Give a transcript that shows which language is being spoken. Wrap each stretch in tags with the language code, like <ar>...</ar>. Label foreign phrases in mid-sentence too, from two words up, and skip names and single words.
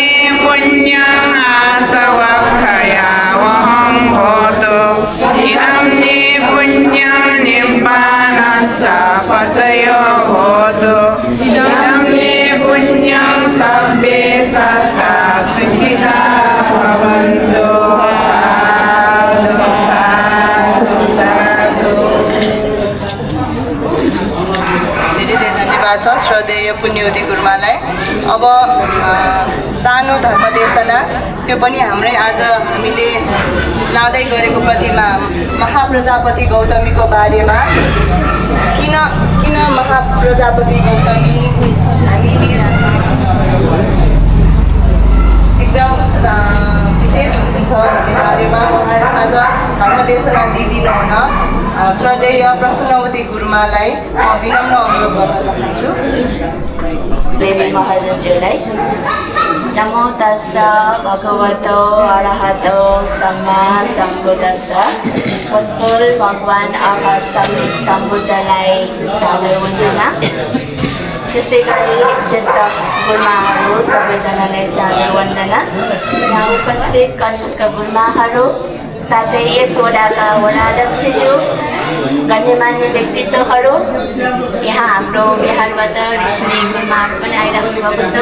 <pi>पुण्यं आसवक्षया वहं भवतु इदं मे पुण्यं निब्बानस्य पचयो भवतु इदं मे पुण्यं सर्वे सत्ता सुखिता भवन्तु साधु साधु</pi> <ne>धेरै धन्यवाद छ श्रद्धेय पुण्यवती गुरुमालाई। अब सानो धर्मदेशना त्यो पनि हाम्रै आज हामीले लाँदै गरेको प्रतिमा महाप्रजापति गौतमीको बारेमा किन महाप्रजापति गौतमी हामी एकदम विशेष हुनुहुन्छ भन्ने बारेमा उहाँ आज धर्मदेशना दिइदिनुहुन श्रद्धेय प्रसन्नवती गुरुमालाई विनम्र अनुरोध गर्न चाहन्छु। देवी महाराजज्यूलाई</ne> <pi>नमो तस्स भगवतो अरहतो सम्मा सम्बुद्धस्स</pi> <ne>पुष्पल भगवान अमर समित सम्बुद्धलाई सादर वन्दना। त्यस्तै गरी ज्येष्ठ गुरुमाहरू सबैजनालाई सादर वन्दना। यहाँ उपस्थित कनिष्ठ गुरुमाहरू साथै यस वडाका वडाध्यक्षज्यू गण्यमान्य व्यक्तित्वहरू यहाँ हाम्रो बिहारबाट ऋषि गुरुमाहरू पनि आइराख्नु भएको छ।</ne>